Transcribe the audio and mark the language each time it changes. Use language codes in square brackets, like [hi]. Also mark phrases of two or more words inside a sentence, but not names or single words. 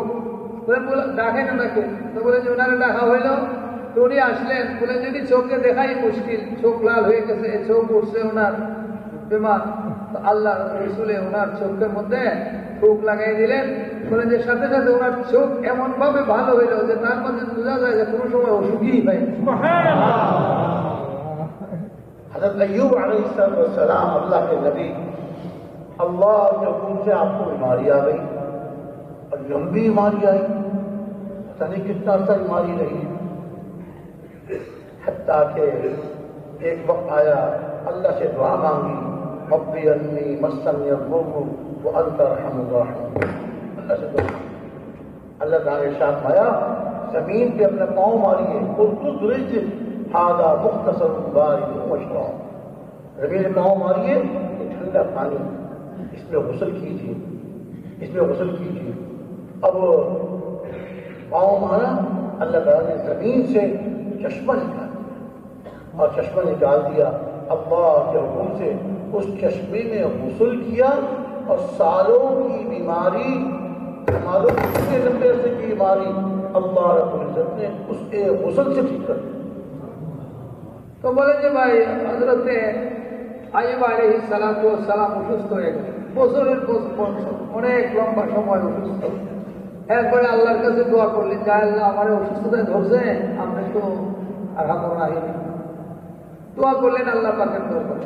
[bn] বলে ডাকেন ওনাকে। তো বলে যে ওনারে ডাকা হইল, তো উনি আসলেন। বলে যদি চোখকে দেখাই মুশকিল, চোখ লাল হয়ে গেছে, চোখ উঠছে ওনার বেমার। তো আল্লাহ রসুলে ওনার চোখের মধ্যে ফুক লাগাই দিলেন। বলে যে সাথে সাথে ওনার চোখ এমন ভাবে ভালো হইল যে তার মধ্যে বোঝা যায় যে কোনো সময় অসুখই হয়। [ur] حضرت ایوب علیہ السلام اللہ کے نبی، اللہ کے حکم سے آپ کو بیماری آ گئی اور لمبی بیماری آئی، پتہ نہیں کتنا عرصہ بیماری رہی، حتیٰ کہ ایک وقت آیا اللہ سے دعا مانگی، [ar] ربی انی مسنی الضر وانت ارحم الراحمین. [ur] اللہ سے دعا. اللہ تعالیٰ نے ارشاد فرمایا زمین پہ اپنے پاؤں ماریے [ar] قلت رجل ھذا مختصر بارد وشراب. [ur] زمین پہ پاؤں ماریے یہ ٹھنڈا پانی اس میں غسل کیجیے اس میں غسل کیجیے. اب پاؤں مارا اللہ تعالیٰ نے زمین سے چشمہ نکال دیا اور چشمہ نکال دیا. اللہ کے حکم سے اس چشمے میں غسل کیا اور سالوں کی بیماری ہماروں اتنے لمبے عرصے کی بیماری اللہ [ar] رب العزت [ur] نے اس کے غسل سے ٹھیک کر دیا. [bn] تو বলে যে ভাই হযরতে আইয়ুব [ar] عليه الصلاة والسلام [bn] অসুস্থ হয়ে গেলেন, বছরের পর অনেক লম্বা সময় অসুস্থ. এরপরে আল্লাহর কাছে দোয়া করলেন যে আল্লাহ আমার অসুস্থতায় ধরছে, আপনি তো [ar] أرحم الراحمين. [bn] দোয়া করলেন আল্লাহ পাকের দরবারে.